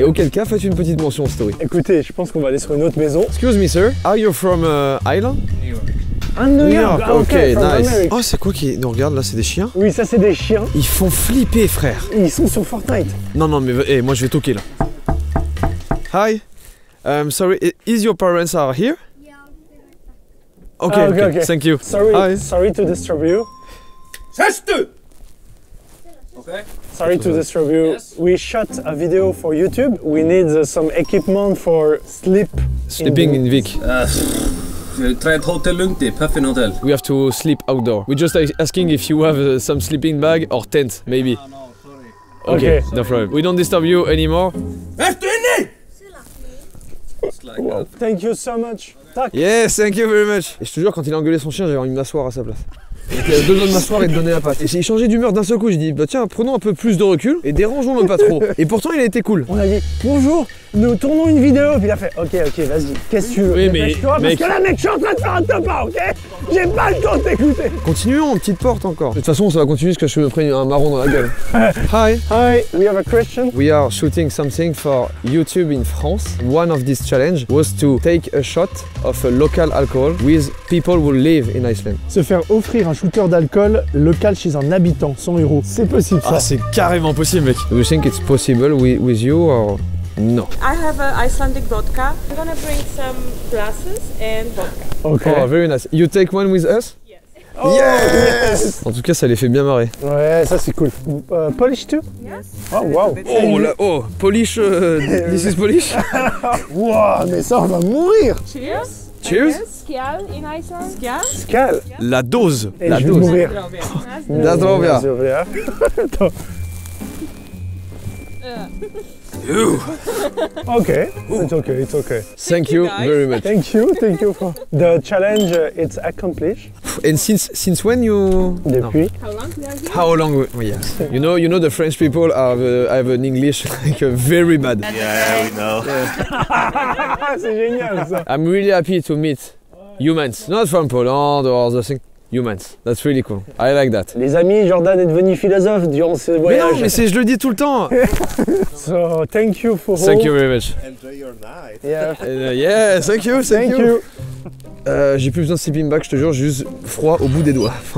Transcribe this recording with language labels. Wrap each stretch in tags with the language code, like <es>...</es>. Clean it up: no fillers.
<fr>Et auquel cas, faites une petite mention en story. Écoutez, je pense qu'on va aller sur une autre maison.</fr> <en>Excuse me, sir. Are you from Ireland? Ah, New York. Ah, ok, from nice. America.</en> <fr>Oh, c'est quoi qui nous regarde là? C'est des chiens? Oui, ça c'est des chiens. Ils font flipper, frère. Ils sont sur Fortnite. Non, mais moi je vais toquer là.</fr> <en>Hi. Sorry, is your parents are here? Okay, okay. Thank you. Sorry to disturb you. Okay. Sorry to disturb you. Yes. We shot a video for YouTube. We need some equipment for sleeping in Vic. Try ett hotell lugnt i Puffin Hotel. We have to sleep outdoor. We're just asking if you have some sleeping bag or tent, maybe. No, sorry. Okay, no problem. We don't disturb you anymore. Wow. Thank you so much. Yes, thank you very much.</en> <fr>Et je te jure, quand il a engueulé son chien, j'avais envie de m'asseoir à sa place. J'avais besoin de m'asseoir et de donner la patte. Et j'ai changé d'humeur d'un seul coup, j'ai dit bah tiens, prenons un peu plus de recul et dérangeons-le pas trop. Et pourtant il a été cool. On a dit bonjour, nous tournons une vidéo, puis il a fait ok, vas-y, qu'est-ce que tu veux? Oui, mais parce que là mec, je suis en train de faire un top 1, ok? J'ai pas le temps de t'écouter. Continuons, petite porte encore. De toute façon, ça va continuer jusqu'à ce que je me prenne un marron dans la gueule.</fr> <en>Hi. Hi, we have a question. We are shooting something for YouTube in France. One of these challenge was to take a shot of a local alcohol with people who live in Iceland.</en> <fr>Se faire offrir un shooter d'alcool local chez un habitant, 100 €. C'est possible ça. Ah, c'est carrément possible, mec.</fr> <en>Do you think it's possible with you or no? I have a Icelandic vodka. I'm gonna bring some glasses and vodka. Okay. Oh, very nice. You take one with us? Yes. Oh, yes.</en> <fr>En tout cas, ça les fait bien marrer. Ouais, ça c'est cool.</fr> <en>Polish too? Yes. Oh, wow. Oh, là, oh, polish, this is polish?</en> <fr>Wow, mais ça on va mourir.</fr> <en>Cheers. Cheers. Skjal in Iceland. Skjal. Skjal.</en> <fr>La dose. Et la je vais dose. mourir. Zdravia. Attends.</fr> <en>Okay, it's okay. Thank you very much. Thank you for the challenge. It's accomplished. And since when you?</en> <fr>Depuis.</fr> <en>How long we are here? How long? Yes. You know the French people have an English like very bad. Yeah, we know.</en> <fr>C'est génial ça.</fr> <en>I'm really happy to meet humans, not from Poland or other thing. Humans. That's really cool. I like that.</en> <fr>Les amis, Jordan est devenu philosophe durant ce voyage. Mais non, mais je le dis tout le temps.</fr> <en>So, thank you for all. Thank you very much. Enjoy your night. Yeah. Yeah, thank you.</en> <fr>J'ai plus besoin de sleeping bag, je te jure, j'ai juste froid au bout des doigts.</fr>